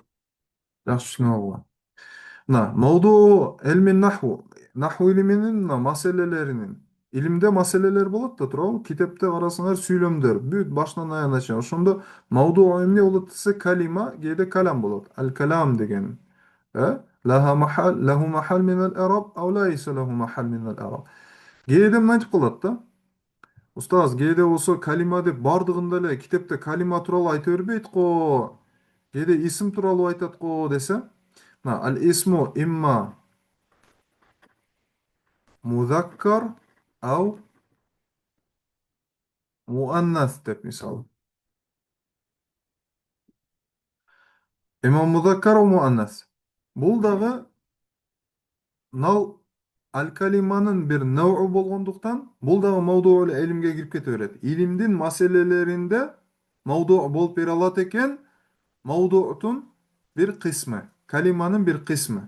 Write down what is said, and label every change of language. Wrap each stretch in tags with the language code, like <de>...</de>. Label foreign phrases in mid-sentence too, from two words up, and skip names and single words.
<ky>Жакшы түшүнүп алгыла. Мына,</ky> <ar>موضوع علم النحو.</ar> <ky>Наху илиминин мына маселелеринин. Илимде маселелер болот да туурабы? Китепте карасаңар сүйлөмдөр, бүт башынан аягына чейин. Ошондо мавду эмне болот десе калима, кээде калам болот. Ал калам деген.</ky> <ar>له محل من الإعراب, أو ليس له محل من الإعراب.</ar> <ky>Кээде мынтип кылат да. Устаз, кээде болсо калима деп бардыгында эле китепте калима тууралуу айта бербейт го. Кээде исим тууралуу айтат го десе,</ky> <ar>الاسم إما مذكر أو مؤنث</ar> <ky>деп мисалы.</ky> <ar>إما مذكر أو مؤنث.</ar> <ky>Бул дагы мынау ал калиманын бир науы болгондуктан, бул дагы мавдуул илимге кирип кете берет. Илимдин маселелеринде мавду болуп бере алат экен, мавдуутун бир кысмы, калиманын бир кысмы.</ky>